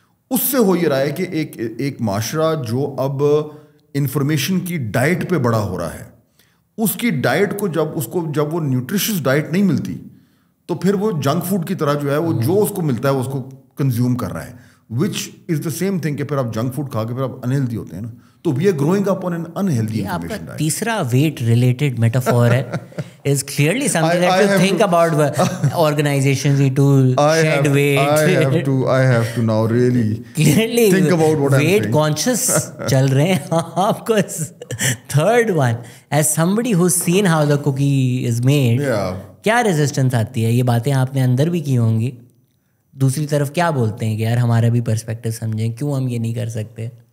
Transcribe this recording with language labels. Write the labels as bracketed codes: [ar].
[ur] اس سے ہو یہ رہا ہے کہ ایک معاشرہ جو اب انفارمیشن کی ڈائٹ پہ بڑا ہو رہا ہے, اس کی ڈائٹ کو جب وہ نیوٹریشس ڈائٹ نہیں ملتی تو پھر وہ جنک فوڈ کی طرح جو ہے وہ جو اس کو ملتا ہے وہ اس کو کنزیوم کر رہا ہے, [en] which is the same thing [ur] کہ پھر آپ جنک فوڈ کھا کے پھر آپ انہیلدی ہوتے ہیں نا. [en] تو we are growing up on an unhealthy information diet. [ur] تیسرا [en] Weight related metaphor ہے is clearly something that you think about organizations need to shed weight. I have to now really clearly think about what I'm saying. weight conscious [ur] چل رہے ہیں آپ کو. [en] Third one, as somebody who's seen how the cookie is made, [ur] کیا resistance آتی ہے, یہ باتیں آپ نے اندر بھی کی ہوں گی. دوسری طرف کیا بولتے ہیں کہ یار ہمارا بھی پرسپیکٹو سمجھیں, کیوں ہم یہ نہیں کر سکتے.